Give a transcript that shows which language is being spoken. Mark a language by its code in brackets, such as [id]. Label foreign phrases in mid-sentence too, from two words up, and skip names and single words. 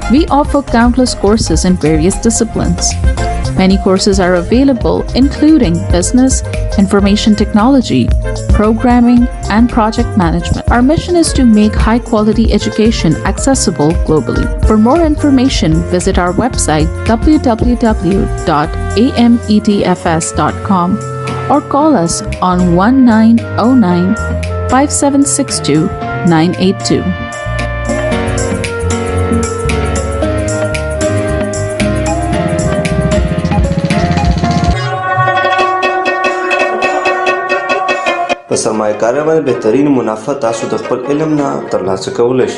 [en] We offer countless courses in various disciplines. Many courses are available, including business, information technology, programming, and project management. Our mission is to make high-quality education accessible globally. For more information, visit our website www.amedfs.com or call us on 1909-5762-982. [ps] په سرمایه‌کارۍ باندې بهترین منافع تاسو د خپل علم نه ترلاسه کولی شئ.